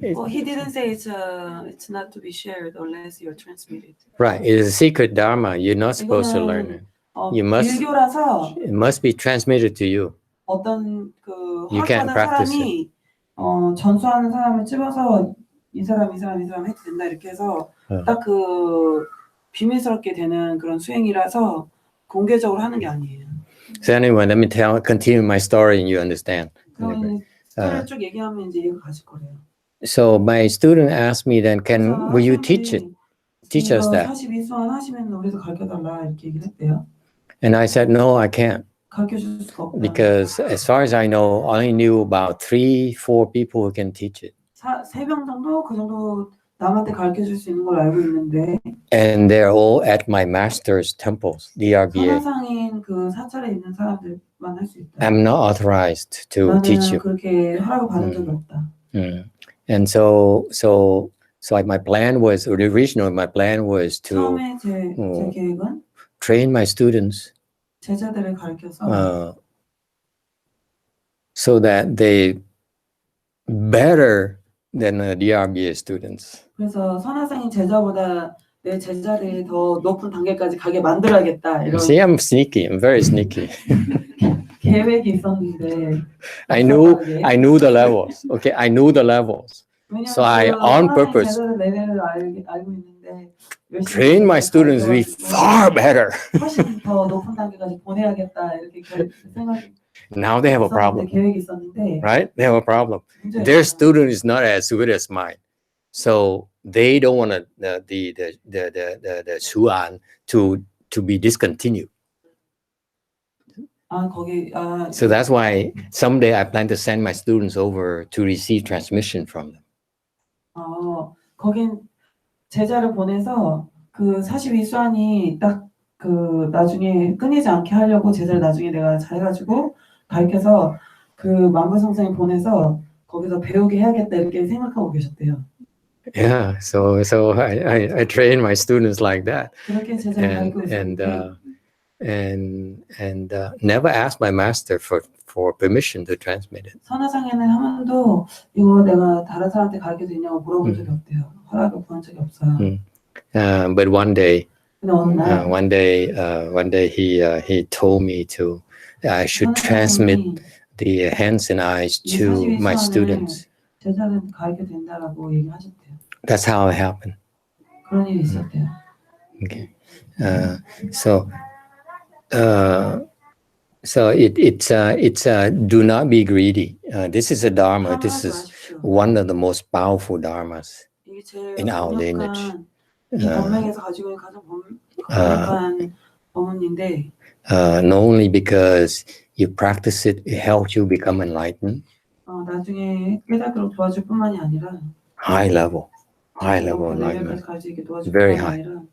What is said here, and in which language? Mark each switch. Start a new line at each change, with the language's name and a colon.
English: Well, he didn't say it's not to be shared unless you're transmitted. Right. It is a secret dharma. You're not supposed to learn it. You must-
Korean: 밀교라서
English: It must be transmitted to you.
Korean: 어떤 그
English: You can't
Korean: 허락하는
English: practice
Korean: 사람이 전수하는 사람을 집어서 이 사람 해도 된다 이렇게 해서 딱 그 비밀스럽게 되는 그런 수행이라서 공개적으로 하는 게 아니에요.
English: So anyway, let me continue my story and you understand.
Korean: 그러면 스토리를 쭉 얘기하면 이제 이해가 가실 거래요.
English: So my student asked me then, will you teach it? Teach us that.
Korean: 42수완 하시면 우리도 가르쳐달라 이렇게 얘기를 했대요.
English: And I said, no, I can't.
Korean: 가르쳐줄 수가 없다.
English: Because as far as I know, I only knew about 3-4 people who can teach it.
Korean: 3명 정도 그 정도 남한테 가르쳐줄 수 있는 걸 알고 있는데
English: And they're all at my master's temples, DRBA.
Korean: 선화상인 그 사찰에 있는 사람들만 할 수 있다.
English: I'm not authorized to teach
Korean: 나는
English: you.
Korean: 그렇게 허락을 받은 적이 없다.
English: And so my plan was, originally my plan was to
Korean: 처음에 제 계획은
English: train my students
Korean: 제자들을 가르쳐서
English: so that they better than the DRBA students.
Korean: 그래서 선화상인 제자보다 내 제자들이 더 높은 단계까지 가게 만들어야겠다 이런
English: See, I'm sneaky. I'm very sneaky.
Korean: 계획이 있었는데
English: I knew the levels. Okay, I knew the levels. So I, on purpose,
Korean: 제자들 레벨을 알고 있는데
English: train my students to be far better.
Korean: 훨씬 더 높은 단계까지 보내야겠다 이렇게 생각.
English: Now they have a problem,
Korean: 계획이 있었는데
English: right? They have a problem. Their student is not as good as mine, so they don't want the Hsuan to be discontinued. So that's why someday I plan to send my students over to receive transmission from them.
Korean: 거긴 제자를 보내서 그 42수안이 딱 그 나중에 끊이지 않게 하려고 제자를 나중에 내가 잘해가지고 가르쳐서 그 만불성상에 보내서 거기서 배우게 해야겠다 이렇게 생각하고 계셨대요.
English: Yeah, so I train my students like that,
Korean: 그렇게 제자를 가르치고 있었는데
English: and never ask my master for permission to transmit it.
Korean: 선화상에는 한 번도 이거 내가 다른 사람한테 가르쳐도 되냐고 물어본 적이 없대요. 허락을 구한 적이 없어요.
English: But one day he told me I should transmit the hands and eyes to my students.
Korean: 제자는 가르쳐 된다라고 얘기하셨대요.
English: That's how it happened.
Korean: 그런 일이 있었대요.
English: Okay. So it's do not be greedy. This is a dharma. This is one of the most powerful dharmas in our lineage.
Korean: 이 법명에서 가지고 있는 가장 강력한 법문인데
English: not only because you practice it, it helps you become enlightened.
Korean: 나중에 깨닫도록 도와줄 뿐만이 아니라
English: High level enlightenment, very high.